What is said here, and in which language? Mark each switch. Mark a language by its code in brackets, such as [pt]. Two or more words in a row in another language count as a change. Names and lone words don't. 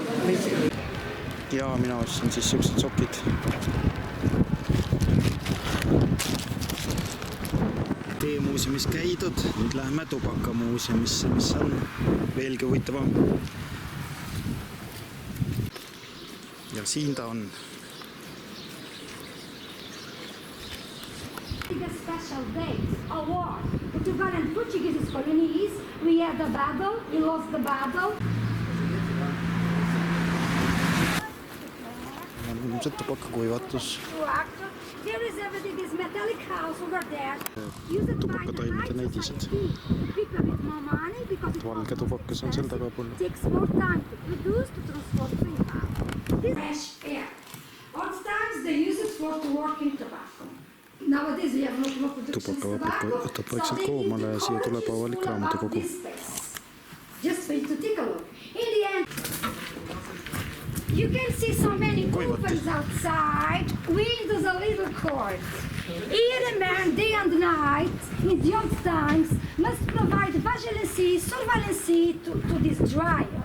[et] Ja mina ostsin siis siuksed sokid. Teemuuseumis käidud, nüüd lähme tubakamuuseumisse, mis on veelgi huvitavam. ja siin ta on. [en] A special day, a war. Portugal and Portuguese colonies, we had a battle, we lost the battle. [et] Ilmselt tubakakuivatus. [en] There is everything, this metallic house over there. Used by the [et] Tubakataimede näidised. [en] people with more money because it [et] Valge tubakas on seal tagapool. [en] takes more time to produce, to transport to Iran. This fresh air. Old times they use it for to work in tobacco. Nowadays we have not more production in [et] Tubakavabrik [en] tobacco. [et] võtab vaikselt koomale ja siia tuleb avalik raamatukogu. [en] Just for you to take a look. In the end, you can see so many opens outside, windows a little cold. Here a man, day and night, in the old times, must provide vigilance, surveillance to this dryer.